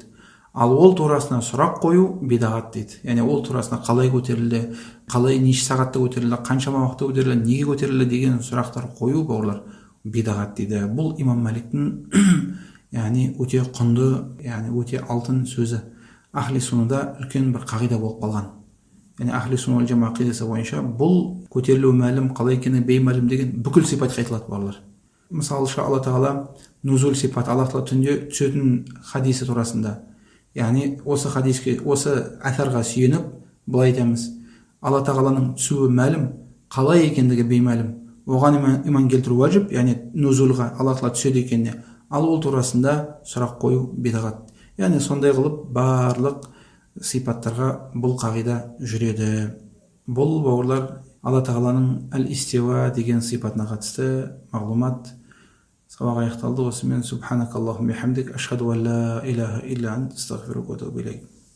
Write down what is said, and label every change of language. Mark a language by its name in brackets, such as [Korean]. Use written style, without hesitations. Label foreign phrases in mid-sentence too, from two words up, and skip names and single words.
[Kazakh] Ал ол турасына сұрақ қою бидағат дейді. Яғни ол турасына қалай көтерілді, қалай неше сағатта көтерілді, қаншама уақытта көтерілді, неге көтерілді деген сұрақтар қою, бауырлар, бидағат дейді. Бұл имам Маликтің яғни өте құнды, яғни өте алтын сөзі. [Arabic] أهل السنة [Kazakh] үлкен бір қағида болып қалған. Яғни [Arabic] أهل السنة والجماعة [Kazakh] ақидасы бойынша бұл көтерілу мәлім, қалай екені беймәлім деген бүкіл сипат айтылады, бауырлар. Мысалы, Алла тағала нузул сипат, Алла тағала түнде түсетін хадисі турасында. Яғни осы хадиске, осы әсарға сүйеніп, былай айтамыз: Алла тағаланың түсуі мәлім, қалай екендігі беймәлім. Оған иман келтіру уәжіп, яғни нузулға Алла тағала түседі екеніне. Ал ол турасында сұрақ қою бидағат. Яғни сондай қылып барлық сипаттарға бұл қағида жүреді. Бұл, бауырлар, Алла тағаланың әл-истива деген сипатына қатысты мағлұмат. Сабақ аяқталды. [Arabic] Осымен سبحانك اللهم وبحمدك، أشهد أن لا إله إلا أنت، أستغفرك وأتوب إليك.